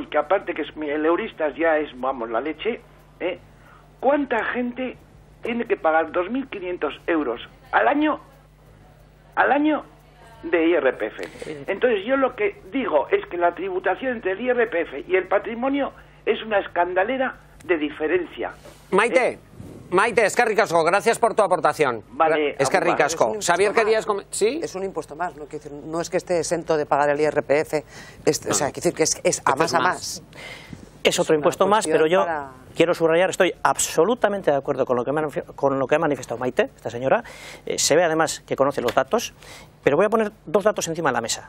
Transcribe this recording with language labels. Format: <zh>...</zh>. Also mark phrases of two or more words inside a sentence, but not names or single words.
<es>Que aparte que el Euristas ya es, vamos, la leche, ¿cuánta gente tiene que pagar 2.500 euros al año de IRPF? Entonces yo lo que digo es que la tributación entre el IRPF y el patrimonio es una escandalera de diferencia.</es> <eu>Maite, eskerrik asko,</eu> <es>gracias por tu aportación. Vale.</es> <eu>Eskerrik asko. Xavier,</eu> <es>querías... ¿Sí? Es un impuesto más, no es que esté exento de pagar el IRPF, o sea, quiero decir que es a más. Es otro impuesto más, pero yo quiero subrayar, estoy absolutamente de acuerdo con lo que ha manifestado Maite, esta señora. Se ve además que conoce los datos, pero voy a poner 2 datos encima de la mesa.</es>